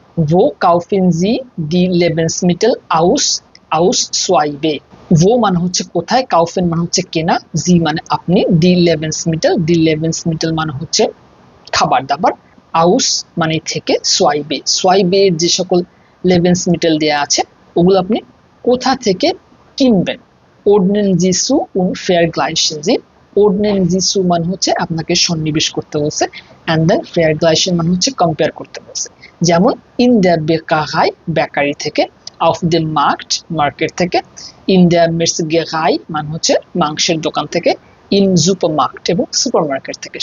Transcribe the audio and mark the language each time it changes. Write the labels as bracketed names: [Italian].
[German] Wo kaufen Sie die Lebensmittel aus Schweibe? [Bangla] Wo মানে হচ্ছে কোথায়, kaufen মানে হচ্ছে কেনা, Sie মানে আপনি, [German] die Lebensmittel [Bangla] মানে হচ্ছে খাবার দাবার, aus মানে থেকে, Schweibe যে সকল Lebensmittel দেয়া আছে ওগুলো আপনি কোথা থেকে কিনবেন। [German] Ordnen Sie zu und vergleichen Sie। Ordnen Sie zu [Bangla] মানে হচ্ছে আপনাকে সন্নিবেশ করতে বলছে, [English] and then [Bangla] vergleichen মানে হচ্ছে কম্পেয়ার করতে বলছে। যেমন [German] in der Bäckerei [Bangla] বেকারি থেকে, [German] auf dem Markt [Bangla] মার্কেট থেকে, [German] in der Metzgerei [Bangla] মানে হচ্ছে মাংসের দোকান থেকে, [German] in Supermarkt [Bangla] এবং সুপারমার্কেট থেকে।